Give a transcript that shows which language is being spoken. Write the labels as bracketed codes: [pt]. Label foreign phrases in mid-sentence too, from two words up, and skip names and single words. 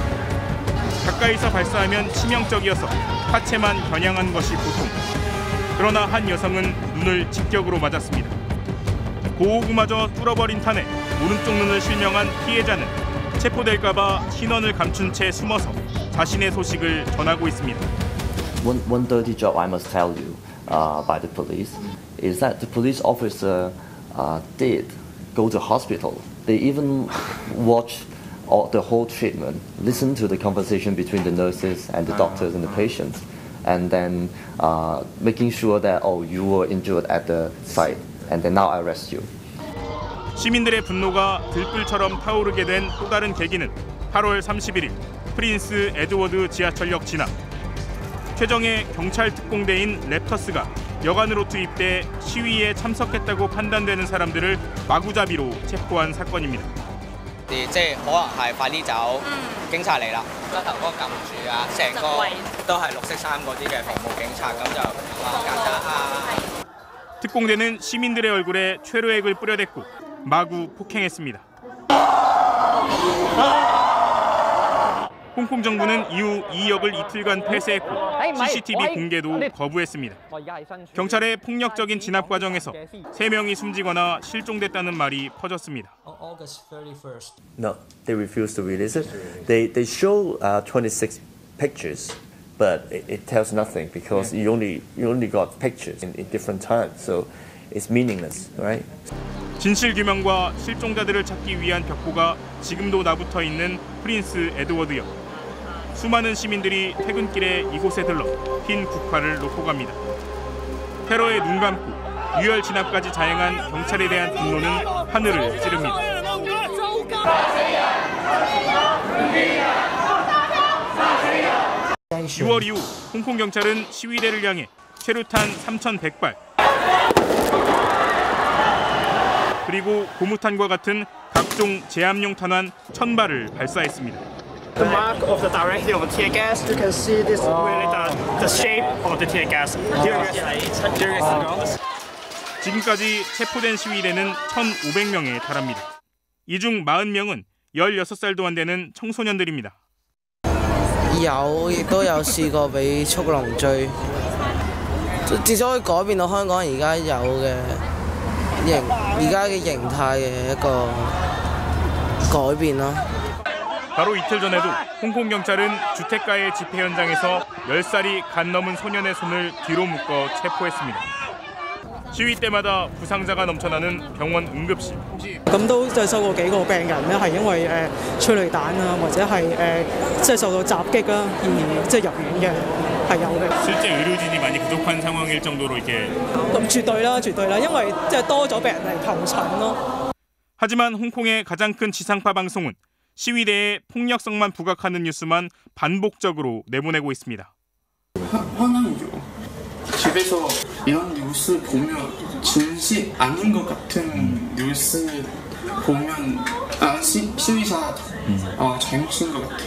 [ko] 가까이서 발사하면 치명적이어서 하체만 겨냥한 것이 보통. 그러나 한 여성은 눈을 직격으로 맞았습니다. 고호구마저 뚫어버린 탄에 오른쪽 눈을 실명한 피해자는 체포될까봐 신원을 감춘 채 숨어서 자신의 소식을 전하고 있습니다. [en] One dirty job I must tell you by the police is that the police officer did go to hospital. They even watched the whole treatment, listened to the conversation between the nurses and the doctors and the patients, and then making sure that you were injured at the site, and then now I arrest you. [ko] 시민들의 분노가 들불처럼 타오르게 된 또 다른 계기는 8월 31일 프린스 에드워드 지하철역 진압. 최정예 경찰 특공대인 랩터스가 여관으로 투입돼 시위에 참석했다고 판단되는 사람들을 마구잡이로 체포한 사건입니다. [yue] 即係可能係快啲走，警察嚟啦，個頭嗰個撳住啊，成個都係綠色衫嗰啲嘅服務警察，咁就話簡單啊。 [ko] 특공대는 시민들의 얼굴에 최루액을 뿌려댔고 마구 폭행했습니다. 홍콩 정부는 이후 이 역을 이틀간 폐쇄했고 CCTV 공개도 거부했습니다. 경찰의 폭력적인 진압 과정에서 3명이 숨지거나 실종됐다는 말이 퍼졌습니다. [en] No, they refused to release it. They show 26 pictures, but it tells nothing because you only got pictures in different times, so it's meaningless, right? [ko] 진실 규명과 실종자들을 찾기 위한 벽보가 지금도 나붙어 있는 프린스 에드워드역. 수많은 시민들이 퇴근길에 이곳에 들러 흰 국화를 놓고 갑니다. 테러에 눈 감고 유혈 진압까지 자행한 경찰에 대한 분노는 하늘을 찌릅니다. 6월 이후 홍콩 경찰은 시위대를 향해 최루탄 3,100발 그리고 고무탄과 같은 각종 제압용 탄환 1,000발을 발사했습니다. [en] The mark of the direction of the tear gas, you can see this really the shape of the tear gas. [ko] 지금까지 체포된 시위대는 1,500명에 달합니다. 이 중 40명은 16살도 안 되는 청소년들입니다. [yue] 有，亦都有試過俾速龍追，至少可以改變到香港而家有嘅形態嘅一個改變咯。 [ko] 바로 이틀 전에도 홍콩 경찰은 주택가의 집회 현장에서 10살이 간 넘은 소년의 손을 뒤로 묶어 체포했습니다. 시위 때마다 부상자가 넘쳐나는 병원 응급실. [yue] 咁都即係收過幾個病人咧，係因為催淚彈啊，或者係即係受到襲擊啦，而即係入院嘅係有嘅。 [ko] 실제 의료진이 많이 부족한 상황일 정도로 이렇게. [yue] 咁絕對啦，絕對啦，因為即係多咗病人嚟求診咯。 [ko] 하지만 홍콩의 가장 큰 지상파 방송은 시위대에 폭력성만 부각하는 뉴스만 반복적으로 내보내고 있습니다. 화나요. 집에서 이런 뉴스 보면 진실 아닌 것 같은 뉴스 보면 시위자 잘못인 것 같아요.